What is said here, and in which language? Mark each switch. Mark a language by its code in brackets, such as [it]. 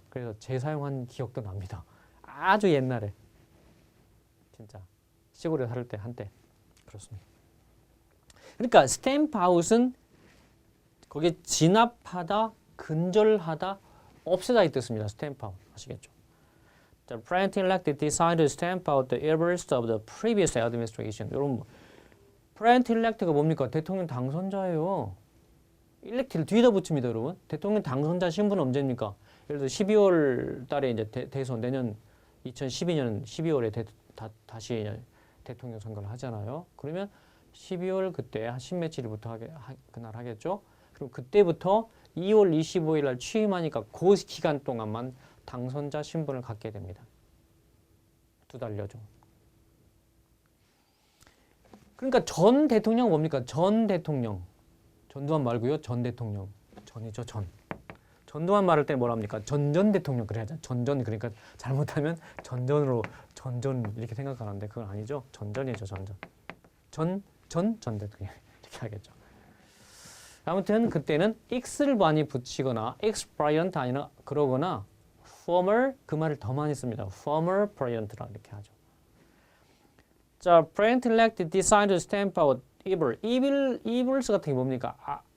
[ko] 그래서 재사용한 기억도 납니다. 아주 옛날에 진짜 시골에 살 때 한때 그렇습니다. 그러니까 스탬프 아웃은 거기에 진압하다, 근절하다, 없애다 이 뜻입니다. 스탬프 아웃 아시겠죠? [en] The president-elect decided to stamp out the errors of the previous administration. [ko] 여러분, president-elect가 뭡니까? 대통령 당선자예요. elect를 뒤에다 붙입니다, 여러분. 대통령 당선자 신분은 언제입니까? 예를 들어 12월 달에 이제 대선 내년 2012년 12월에 다시 대통령 선거를 하잖아요. 그러면 12월 그때 한 10며칠부터 그날 하겠죠. 그럼 그때부터 2월 25일 날 취임하니까 그 기간 동안만 당선자 신분을 갖게 됩니다. 2달여죠. 그러니까 전 대통령 뭡니까? 전 대통령. 전두환 말고요. 전 대통령. 전이죠, 전. 전두환 말할 때 뭐라 합니까? 전전 대통령 그래야죠. 전전 그러니까 잘못하면 전전으로 전전 이렇게 생각하는데 그건 아니죠. 전전이죠, 전전. 전 대통령 이렇게 하겠죠. 아무튼 그때는 x를 많이 붙이거나 expired 아니라 그러거나 former 그 말을 더 많이 씁니다. former president라 이렇게 하죠. [en] 자, president-elect decided to stamp out evils [ko] 같은 게 뭡니까?